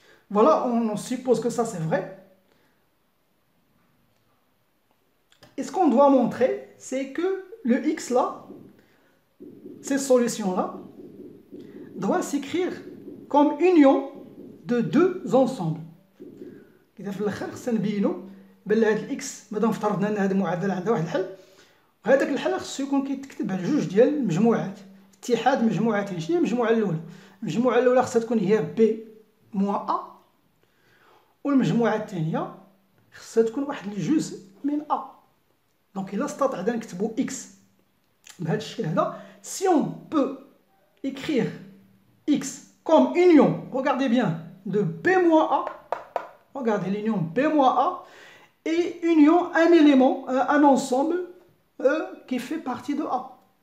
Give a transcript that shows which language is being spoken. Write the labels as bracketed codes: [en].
[fr] Voilà, on suppose que ça c'est vrai. Et ce qu'on doit montrer, c'est que le x là, cette solution-là, doit s'écrire comme union de deux ensembles. [ar] إذا في الآخر خصنا نبينوا بلي هاد الإكس مادام افترضنا أن هذا المعادلة عندها واحد الحل، وهذاك الحل خصو يكون كيتكتب على جوج ديال المجموعات، اتحاد مجموعتين. شنو هي المجموعة الأولى؟ المجموعة الأولى خصها تكون هي بي موان أ، والمجموعة الثانية خصها تكون واحد الجزء من أ. دونك إلا استطعنا نكتبوا إكس بهذا الشكل هذا، [fr] si on peut écrire x comme union, regardez bien, de B moins A, regardez l'union B moins A, et union un élément, un ensemble qui fait partie de A.